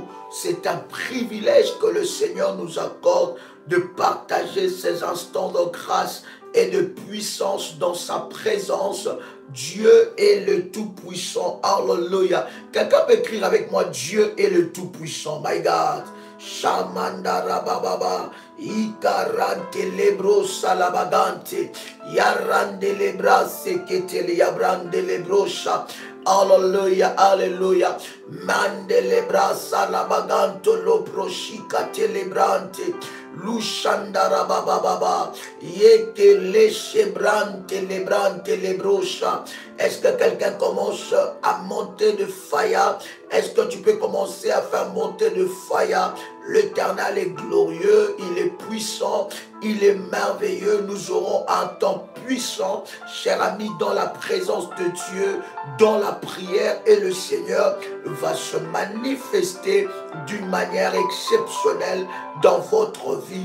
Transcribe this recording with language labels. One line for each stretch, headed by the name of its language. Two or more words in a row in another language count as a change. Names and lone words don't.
French: C'est un privilège que le Seigneur nous accorde de partager ces instants de grâce et de puissance dans sa présence. Dieu est le Tout-Puissant. Alléluia. Quelqu'un peut écrire avec moi, Dieu est le Tout-Puissant.
English: My God. Shamanda Rabababa, Ikarante Lebro Salabagante, Yarande Lebra Seketele Yabrande Lebrosha.
French: Alléluia, alléluia. Mandelebra Salabaganto Loproshika Telebrante. Lushandara Bababa, Yeke Lechebrante Lebrante Lebrosha. Est-ce que quelqu'un commence à monter de fire? Est-ce que tu peux commencer à faire monter de fire? L'Éternel est glorieux, il est puissant, il est merveilleux. Nous aurons un temps puissant, cher ami, dans la présence de Dieu, dans la prière, et le Seigneur va se manifester d'une manière exceptionnelle dans votre vie.